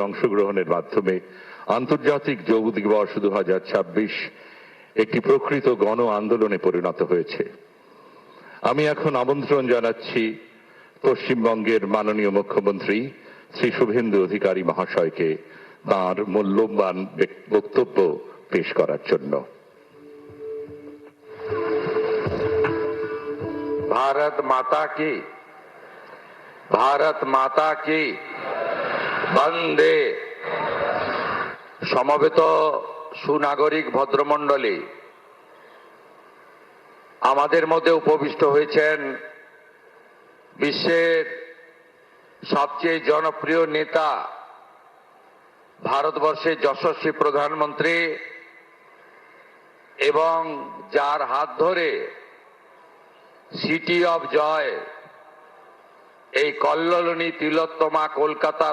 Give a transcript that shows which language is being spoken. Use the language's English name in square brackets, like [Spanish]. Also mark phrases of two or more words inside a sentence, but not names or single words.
[Bangla] অংশগ্রহণের মাধ্যমে আন্তর্জাতিক যোগ দিবস 2026 একটি প্রকৃত গণ আন্দোলনে পরিণত হয়েছে। আমি এখন আমন্ত্রণ জানাচ্ছি পশ্চিমবঙ্গের মাননীয় মুখ্যমন্ত্রী শ্রী শুভেন্দু অধিকারী মহাশয়কে তাঁর মূল্যবান বক্তব্য পেশ করার জন্য। [Hindi] भारत माता की वंदे। [Bangla] সমবেত সুনাগরিক ভদ্রমণ্ডলী আমাদের মধ্য উপবিষ্ট हয়েছেন বিশ্বের সবচেয়ে জনপ্রিয় নেতা ভারতবর্ষের যশস্বী প্রধানমন্ত্রী এবং যার হাত ধরে সিটি অফ জয় এই কল্লোলিনী তিলোত্তমা কলকাতা